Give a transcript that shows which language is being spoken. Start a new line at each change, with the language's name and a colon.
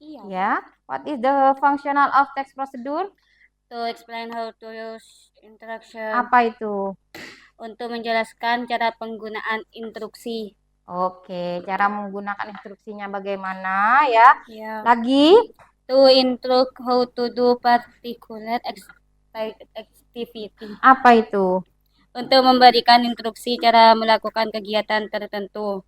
English: Ya, what is the functional of text procedure? To explain how to use instruction.
Indonesian: Apa itu? Untuk menjelaskan cara penggunaan instruksi. Oke, cara menggunakan instruksinya bagaimana ya? Lagi?
English: To instruct how to do particular activity.
Indonesian: Apa itu? Untuk memberikan instruksi cara melakukan kegiatan tertentu.